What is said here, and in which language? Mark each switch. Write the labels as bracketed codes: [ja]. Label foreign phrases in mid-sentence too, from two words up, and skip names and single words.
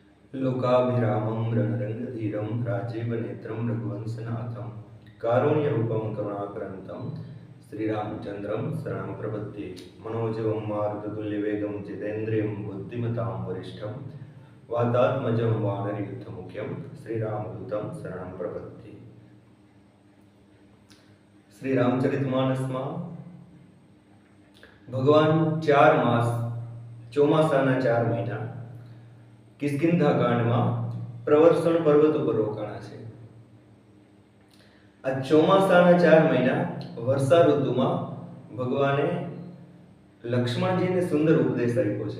[sa] लोकाभिरामं रणरङ्गधीरं राजीवनेत्रं रघुवंशनाथं कारुण्यरूपं करुणाक्रान्तं श्रीरामचन्द्रं शरणं प्रपद्ये। मनोजवं मारुततुल्यवेगं जितेन्द्रियं बुद्धिमतां वरिष्ठं वातात्मजं वानरयुद्धमुख्यं श्रीरामदूतं शरणं प्रपद्ये। [gu] श्री रामचरितमानसમાં ભગવાન 4 માસ ચોમાસાના 4 મહિના કિષ્કિંધા કાંડમાં પ્રવર્ષણ પર્વત ઉપર રોકાણા છે। આ ચોમાસાના 4 મહિના વર્ષા ઋતુમાં ભગવાને લક્ષ્મણજીને સુંદર ઉપદેશ આપ્યો છે।